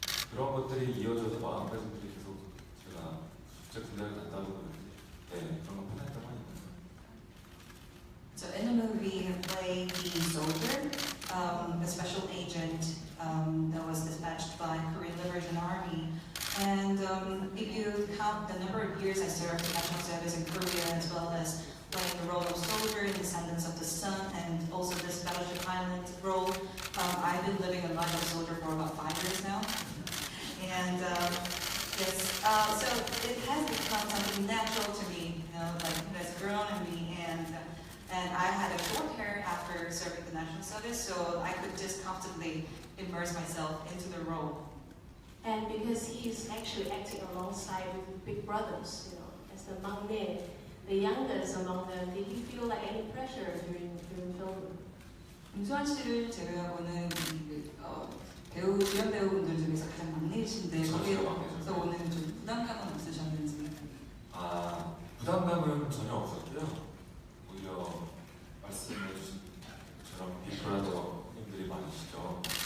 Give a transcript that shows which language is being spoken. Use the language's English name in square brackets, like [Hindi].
[Korean] 그런 것들이 이어져서 마음가짐들이 계속 제가 진짜 군대를 간다고 그러는데 네, 그런 거 편했던 건 있는 거예요. [English] So in the movie, he played the soldier, a special agent that was dispatched by Korean Liberation Army. And if you count the number of years I served in national service in Korea, as well as playing the role of soldier in Descendants of the Sun, and also this Battleship Island role, I've been living a life of soldier for about 5 years now. And yes, so it has become something natural to me, you know, like it has grown in me, and I had a short hair after serving the national service, so I could just comfortably immerse myself into the role. And because he's actually acting alongside with big brothers, you know, as the maknae, the youngest among them, did you feel like any pressure during filming? [Korean] 김수환 씨를 제외하고는 배우 주연 배우분들 중에서 가장 막내이신데 거기에서 오는 좀 부담감은 없으셨는지? 아, 부담감은 전혀 없었고요. 오히려 말씀해주신 것처럼 빅브라더님들이 많으시죠.